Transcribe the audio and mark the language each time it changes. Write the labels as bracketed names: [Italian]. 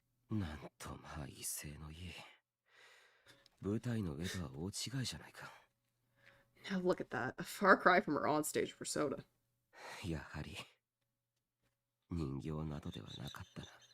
[Japanese] なんとまあ威勢のいい。舞台の上とは大違いじゃないか。 [English] Now look at that. A far cry from her onstage persona. [Japanese] やはり人形などではなかったな。